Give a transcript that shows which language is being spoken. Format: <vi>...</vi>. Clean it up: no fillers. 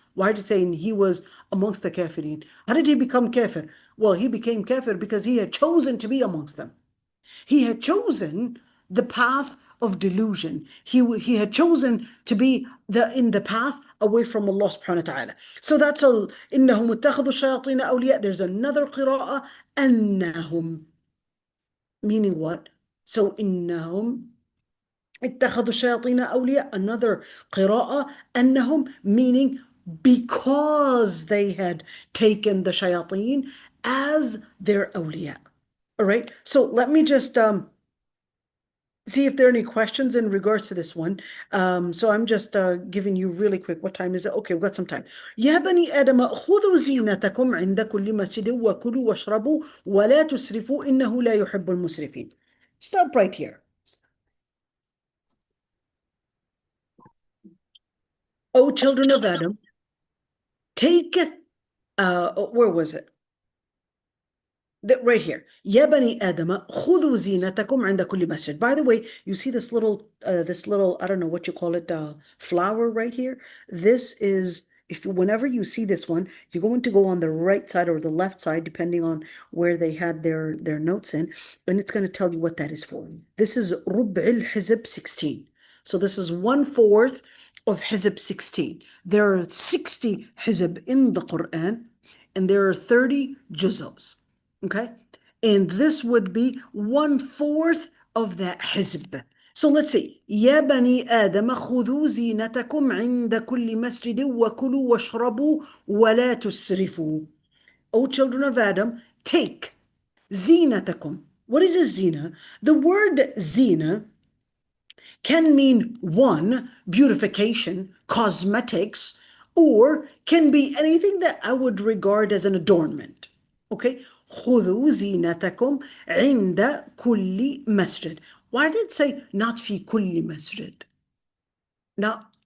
<en>Why did it say he was amongst the kafirin? How did he become kafir? Well, he became kafir because he had chosen to be amongst them. He had chosen the path of delusion. He had chosen to be in the path away from Allah subhanahu wa ta'ala. So that's</en> <ar>إِنَّهُمُ اتَّخَذُوا الشَّيَاطِينَ أَوْلِيَاءَ.</ar> <en>There's another qira'ah,</en> <ar>أَنَّهُمْ.</ar> <en>Meaning what? So</en> <ar>إِنَّهُمْ اتخذوا الشياطين أولياء.</ar> <en>Another</en> <ar>قراءة أنهم,</ar> <en>meaning because they had taken the shayateen as their awliya. All right, so let me just see if there are any questions in regards to this one. So I'm just giving you really quick. What time is it? Okay, we've got some time.</en> <ar>يا بني آدم خذوا زينتكم عند كل مسجد وكلوا واشربوا ولا تسرفوا إنه لا يحب المسرفين.</ar> <en>Stop right here. O children of Adam, take, where was it? Right here.</en> <ar>يا بني آدم خذوا زينتكم عند كل مسجد.</ar> <en>By the way, you see this little, I don't know what you call it, flower right here. This is, whenever you see this one, you're going to go on the right side or the left side, depending on where they had their notes in, and it's going to tell you what that is for. This is</en> <ar>ربع الحزب</ar> <en>16. So this is 1/4 of Hizb 16. There are 60 Hizb in the Quran, and there are 30 juzos. Okay? And this would be 1/4 of that Hizb. So let's see.</en> <ar>يا بني آدم خذوا زينتكم عند كل مسجد وكلوا واشربوا ولا تسرفوا.</ar> <en>O children of Adam, take زينتكم. What is a zina? The word zina can mean one, beautification, cosmetics, or can be anything that I would regard as an adornment. Okay?</en> <ar>خذوا زينتكم عند كل مسجد.</ar> <en>Why did it say not</en> <ar>في كل مسجد?</ar> <en>Now,</en>